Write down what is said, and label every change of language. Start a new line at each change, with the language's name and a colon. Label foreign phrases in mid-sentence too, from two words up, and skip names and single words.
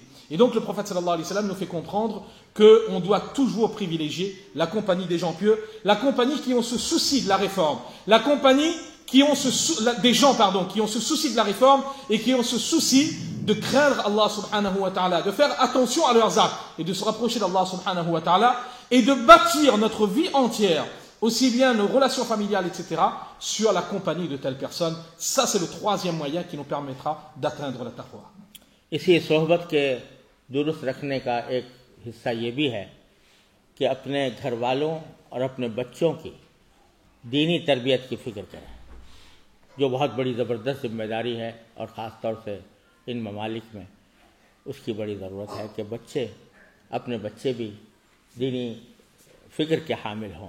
French: Et donc le prophète
Arabic: صلى الله عليه وسلم
French: nous fait comprendre qu'on doit toujours privilégier la compagnie des gens pieux, la compagnie qui ont ce souci de la réforme, la compagnie des gens qui ont ce souci de la réforme et qui ont ce souci de craindre Allah
Arabic: سبحانه وتعالى,
French: de faire attention à leurs actes et de se rapprocher d'Allah
Arabic: سبحانه وتعالى
French: et de bâtir notre vie entière, aussi bien nos relations familiales, etc., sur la compagnie de telles personnes. Ça, c'est le troisième moyen qui nous permettra d'atteindre la taqwa.
Urdu: اسی صحبت کے درست رکھنے کا ایک حصہ یہ بھی ہے کہ اپنے گھر والوں اور اپنے بچوں کی دینی تربیت کی فکر کریں، جو بہت بڑی زبردست ذمہ داری ہے، اور خاص طور سے ان ممالک میں اس کی بڑی ضرورت ہے کہ اپنے بچے بھی دینی فکر کے حامل ہوں۔